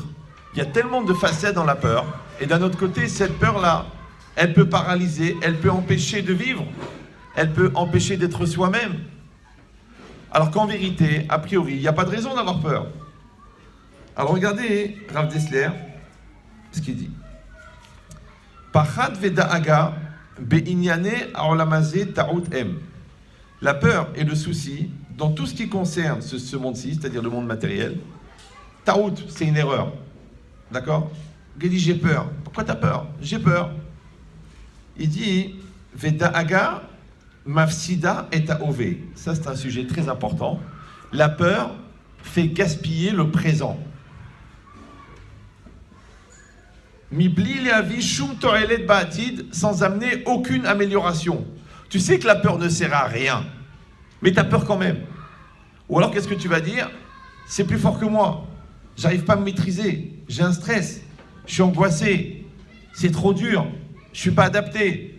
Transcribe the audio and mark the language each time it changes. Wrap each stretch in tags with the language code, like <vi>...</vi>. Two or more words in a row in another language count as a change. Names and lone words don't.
<fr>Il y a tellement de facettes dans la peur. Et d'un autre côté, cette peur-là, elle peut paralyser, elle peut empêcher de vivre, elle peut empêcher d'être soi-même. Alors qu'en vérité, a priori, il n'y a pas de raison d'avoir peur. Alors regardez Rav Dessler, ce qu'il dit.</fr> <he>פחד ודאגה בעניני העולם הזה טעות הם.</he> <fr>La peur et le souci, dans tout ce qui concerne ce monde-ci, c'est-à-dire le monde matériel, ta'ut, c'est une erreur. D'accord? Il dit, j'ai peur. Pourquoi tu as peur? J'ai peur. Il dit,</fr> <he>ודאגה מפסידה את ההווה.</he> <fr>Ça, c'est un sujet très important. La peur fait gaspiller le présent.</fr> <he>מבלי להביא שום תועלת בעתיד,</he> <fr>sans amener aucune amélioration. Tu sais que la peur ne sert à rien, mais tu as peur quand même. Ou alors, qu'est-ce que tu vas dire? C'est plus fort que moi. J'arrive pas à me maîtriser. J'ai un stress. Je suis angoissé. C'est trop dur. Je ne suis pas adapté.</fr>